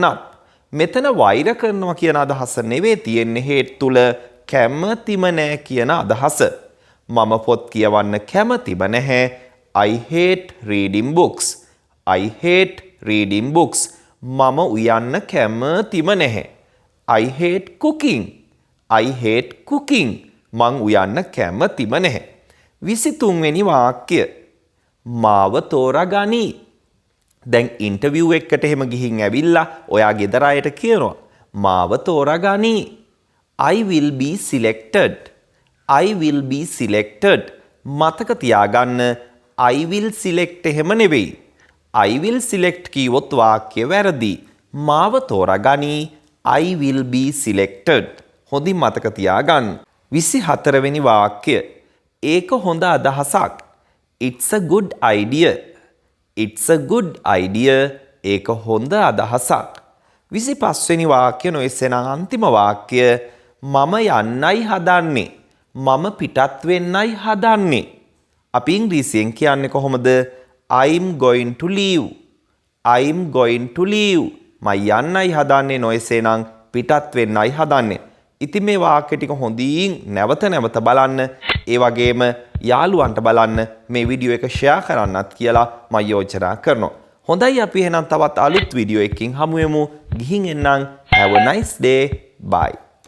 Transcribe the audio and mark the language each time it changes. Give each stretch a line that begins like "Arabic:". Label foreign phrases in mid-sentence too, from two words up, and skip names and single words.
Sinhala: මෙතන වෛර කරනවා කියන අදහස නෙවෙයි තියෙන්නේ hate තුල කැමතිම නැහැ කියන අදහස. මම පොත් කියවන්න කැමතිම නැහැ.
English: I hate reading books. I hate reading books.
Sinhala: මම උයන්න කැමතිම නැහැ.
English: I hate cooking. I hate cooking.
Sinhala: මං උයන්න කැමතිම නැහැ. 23 වෙනි වාක්‍යය. මාව තෝරාගනි. දැන් ඉන්ටර්විව් එකකට එහෙම ගිහින් ඇවිල්ලා ඔයා ගෙදර අයට කියනවා මාව තෝරාගනි.
English: I will be selected. I will be selected.
Sinhala: මතක තියාගන්න
English: I will select
Sinhala: එහෙම නෙවෙයි.
English: I will select
Sinhala: කීවොත් වාක්‍ය වැරදි. මාව තෝරාගනි.
English: I will be selected.
Sinhala: හොඳින් මතක තියාගන්න. 24 වෙනි වාක්‍යය. ඒක හොඳ අදහසක්.
English: It's a good idea. It's a good idea.
Sinhala: ඒක හොඳ අදහසක්. 25 වෙනි වාක්‍ය නොඑසෙන අන්තිම වාක්‍ය මම යන්නයි හදන්නේ. මම පිටත් වෙන්නයි හදන්නේ. අපි ඉංග්‍රීසියෙන් කියන්නේ කොහොමද?
English: I'm going to leave. I'm going to leave.
Sinhala: මම යන්නයි හදන්නේ නොඑසේනම් පිටත් වෙන්නයි හදන්නේ. ඉතින් මේ වාක්‍ය ටික හොඳින් නැවත නැවත බලන්න. ඒ වගේම යාළුවන්ට බලන්න මේ වීඩියෝ එක ෂෙයා කරන්නත් කියලා මම යෝජනා කරනවා. හොඳයි අපි එහෙනම් තවත් අලුත් වීඩියෝ එකකින් හමු වෙමු. ගිහින් එන්නම්.
English: Have a nice day. Bye.